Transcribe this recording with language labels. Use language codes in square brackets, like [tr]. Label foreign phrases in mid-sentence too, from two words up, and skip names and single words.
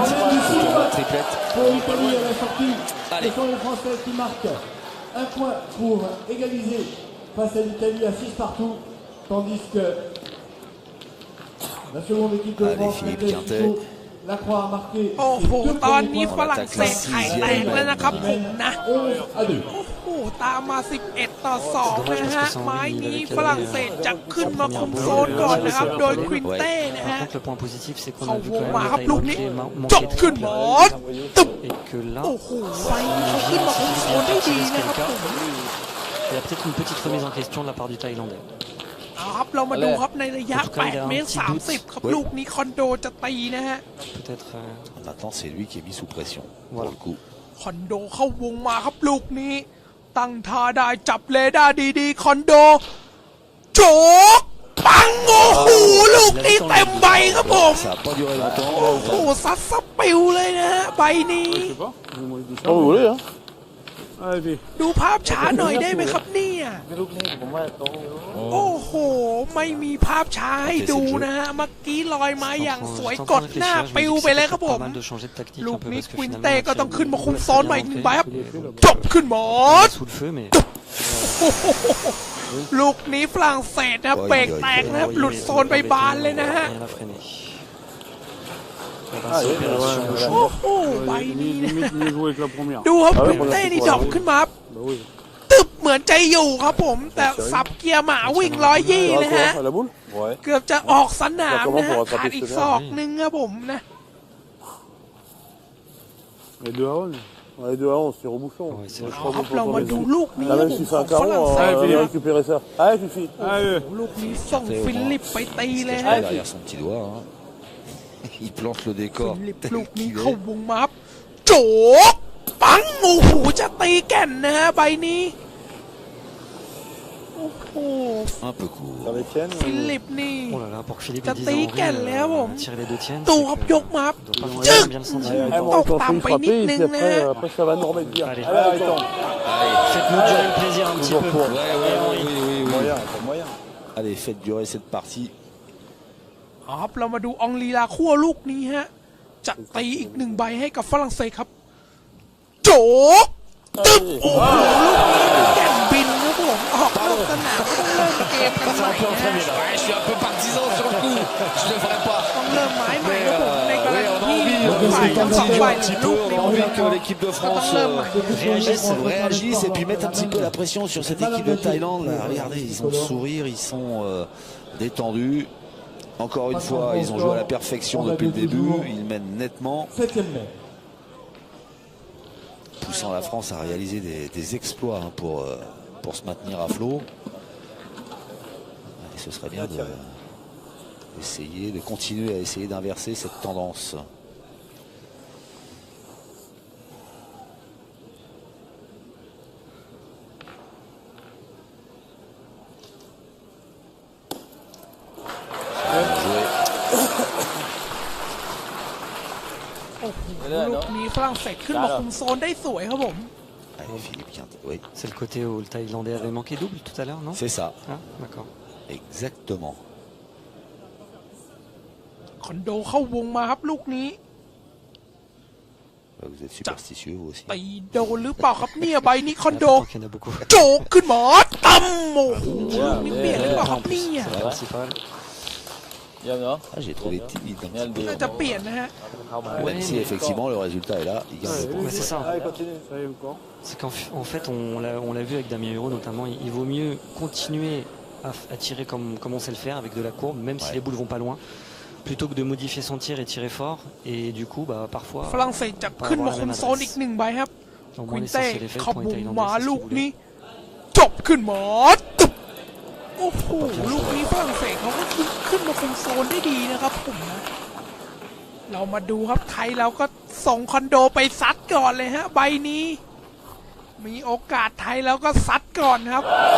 [fr] Ce triplette. Pour l'Italie à la sortie, allez. ce sont les Français qui marquent un point pour égaliser face à l'Italie à 6 partout, tandis que la seconde équipe de France, Philippe Quintet. Lacroix a marqué [th] โอ้โหตอนนี้ฝรั่งเศสไข่แตกแล้วนะครับผมนะ 11-2. โอ้โหตามมา11-2นะฮะไม้นี้ฝรั่งเศสจะขึ้นมาคุมโซนก่อนนะครับโดยควินเต้นะฮะ [fr] Le point positif, c'est qu'on [th] เขา [fr] a vu [th] วง [fr] quand [th] มา [fr] même [th] ครับ [fr] le [th] ลูกนี้ [fr] Thaïlandais [th] จบ [fr] manquer [th] ขึ้น [fr] très [th] หมอ [fr] fort. [th] ตึบ [fr] Et que là, [th] โอ้โหไฟนี้เขาขึ้นมาคุมโซนได้ดีนะครับผม [fr] il y a peut-être une petite remise en question de la part du Thaïlandais. [th] เอาครับเรามาดูครับในระยะ8 เมตร 30 ครับลูกนี้คอนโดจะตีนะฮะ [fr] Peut-être. Maintenant, c'est lui qui est mis sous pression. Pour Voilà. le coup. [th] คอนโดเข้าวงมาครับลูกนี้ ตั้งท่าได้จับเรดาร์ดีๆคอนโดโจกปังโอ้โหลูกนี้เต็มใบครับผม [fr] Ça n'a pas duré [th] โอ้โห [fr] longtemps. [th] ซัดสปิวเลยนะฮะใบนี้ [fr] Je sais pas. Moi, je dis ça. Quand vous voulez, hein. Allez, puis. [th] ดูภาพช้าหน่อยได้ไหมครับเนี่ย ลูกนี้ผมว่าตรงอยู่ โอ้โห ไม่มีภาพช้าให้ดูนะฮะเมื่อกี้ลอยมาอย่างสวยกดหน้าปิวไปเลยครับผม [fr] Pas mal de changer de tactique [th] ลู [fr] un [th] ก [fr] peu [th] นี้ [fr] parce que [th] ควิน [fr] finalement, [th] เต้ [fr] on [th] ก็ [fr] a [th] ต้องขึ้นมาคุม [fr] fait [th] โซนใหม่อีกหนึ่งใบครับ [fr] mais [th] จบขึ้นหมด [fr] sous le feu, mais [th] ลูกนี้ฝรั่งเศสนะครับเบรกแตกนะครับหลุดโซนไปบานเลยนะฮะ [fr] rien à freiner. Ah, oui, Opération de [th] โอ้โหใบนี้นะ [fr] Limite mieux joué que la première. [th] ดูครับควินเต้นี่ดรอปขึ้นมา [fr] Bah oui. [th] ตึบเหมือนใจอยู่ครับผม แต่สับเกียร์หมาวิ่ง120นะฮะ [fr] À la boule. Ouais. [th] เกือบจะออกสนามนะฮะขาดอีกศอกนึงครับผมนะ [fr] Et 2 à 11. Ouais, 2 à 11, tir au bouchon. Ouais, c'est [th] เอาครับเรามาดูลูกนี้ [fr] Ah, [th] ครับ [fr] même [th] ผม [fr] si [th] ข [fr] c'est [th] อ [fr] un [th] งฝ [fr] carreau, [th] รั่งเศส [fr] on [th] นะ [fr] va [th] ครับ [fr] récupérer ça. Allez, Fifi. Allez. [th] ลูกนี้ส่งฟิลิปไปตีเลยฮะ [fr] Derrière son petit doigt. Hein. Il plante le [th] ฟิ [fr] décor. [th] ลิปลูกนี้ [fr] Qu'il [th] เข้า [fr] est. [th] วงมาครับโจกปังโอ้โหจะตีแก่นนะฮะใบนี้โอ้โห [fr] Un peu court. Dans les tiennes. [th] ฟิลิปนี่ [fr] Oh là là, pour que Philippe Ça ait 10 t'est ans, quel, là, bon. tirer les deux tiennes. [th] ตู [fr] c'est [th] ครับ [fr] que [th] ยกมาครับ [fr] on doit pas [th] จึ๊ก [fr] bien le sentir. Ah, bon, quand on fait frapper, et puis après ça va nous remettre bien. Allez. Allez, arrêtons. Faites-nous durer le plaisir un petit Toujours peu. pour. Ouais, ouais, oui, oui, oui. Moyen, pas moyen. Allez, faites durer cette partie. [th] เอาครับเรามาดูอองลีลาคั่วลูกนี้ฮะจะตีอีกหนึ่งใบให้กับฝรั่งเศสครับโจกตึ๊บโอ้โหลูกนี้แก่นบินครับผมออกนอกสนามก็ต้องเริ่มเกมกันใหม่นะฮะ [fr] Ouais, je suis un peu partisan sur le coup. Je ne le ferai pas. [th] ต้องเริ่มไม้ใหม่ครับผมในกร [fr] Oui, [th] ณี [fr] on a [th] ที่ [fr] envie, [th] ฝ่ายทั้งสองฝ่าย [fr] un [th] เหลื [fr] petit [th] อลู [fr] peu, [th] ก [fr] on [th] เดี [fr] a [th] ยว [fr] envie que l'équipe de [th] ก็ต้อง [fr] France [th] เริ่มใหม่ [fr] réagisse et puis mettre un petit peu la pression sur cette équipe de Thaïlande. Là, regardez, ils ont le sourire, ils sont détendus. Encore une fois, ils ont joué à la perfection depuis le début. Ils mènent nettement, 7e mai. poussant la France à réaliser des exploits hein, pour se maintenir à flot. Et ce serait bien de continuer à essayer d'inverser cette tendance. Bien joué. [th] โอ้โหลูกนี้ฝรั่งเศสขึ้นมาคุมโซนได้สวยครับผม [fr] Allez, Philippe Quintet, oui, C'est le côté où le Thaïlandais avait manqué double tout à l'heure, non? c'est ça, Ah, d'accord. exactement. [th] คอนโดเข้าวงมาครับลูกนี้ [fr] Vous êtes superstitieux vous aussi. [th] ตีโดนหรือเปล่าครับเนี่ยใบนี้คอนโด [fr] Attends qu'il y en a beaucoup. [th] โจกขึ้นมาตั้มโอ้โหลูกนี้เปลี่ยนหรือเปล่าครับเนี่ย [fr] C'est la principale. Bien, non? Ah, j'ai trouvé timide un petit peu. [th] น่าจะเปลี่ยนนะฮะ [fr] Même si effectivement le résultat est là, il gagne le point. Ouais, c'est ça. Allez, continue. Ça y est encore. C'est qu'en fait, on l'a vu avec Damien Huro notamment, il vaut mieux continuer à tirer comme on sait le faire avec de la courbe, même si les boules vont pas loin, plutôt que de modifier son tir et tirer fort. Et du coup, bah, parfois, [th] ฝรั่งเศสจะขึ้นมาคุมโซนอีกหนึ่งใบครับ [fr] au [th] ควิ [fr] moins [th] นเต้ [fr] l'essentiel est fait [th] เข้า [fr] pour [th] ว [fr] les [th] งมา [fr] Thaïlandais. [th] ลูกนี้จบขึ้นมาตึบโอ้โหลูกนี้ฝรั่งเศสเขาก็ขึ้นมาคุมโซนได้ดีนะครับผมนะเรามาดูครับไทยเราก็ส่งคอนโดไปซัดก่อนเลยฮะใบนี้ มีโอกาสไทยแล้วก็ซัดก่อนครับ